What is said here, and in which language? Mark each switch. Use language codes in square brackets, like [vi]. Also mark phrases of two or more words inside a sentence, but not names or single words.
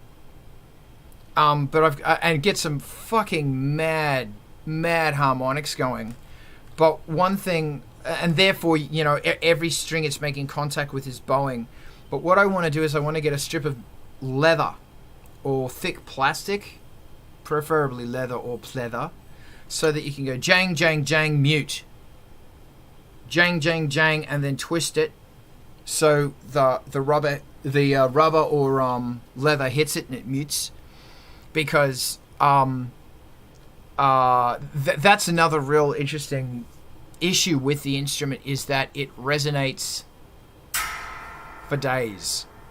[en] But and get some fucking mad harmonics going. But one thing, and therefore, you know, every string it's making contact with is bowing. But what I want to do is I want to get a strip of leather or thick plastic, preferably leather or pleather, so that you can go jang, jang, jang, mute. Jang, jang, jang, and then twist it so the rubber or leather hits it and it mutes. Because that's another real interesting issue with the instrument, is that it resonates for days.